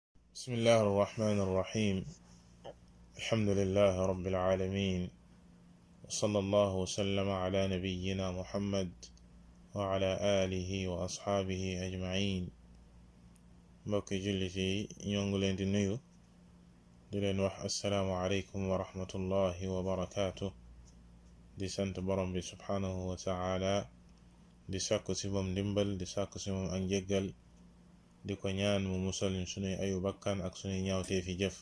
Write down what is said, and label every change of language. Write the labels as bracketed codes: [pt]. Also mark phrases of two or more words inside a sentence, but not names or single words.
[ar] بسم الله الرحمن الرحيم. الحمد لله رب العالمين، وصلى الله وسلم على نبينا محمد وعلى آله وأصحابه أجمعين. [wo] mbokki jullit yi ñoo ngi leen di nuyu di leen wax [ar] السلام عليكم ورحمة الله وبركاته. [wo] di sant borom bi [ar] سبحانه وتعالى, [wo] di sàkku ci moom ndimbal, di sàkku ci moom ak njéggal, di ko ñaan mu musal ñu sunuy ayu bakkan ak sunuy ñaawtee fi jëf.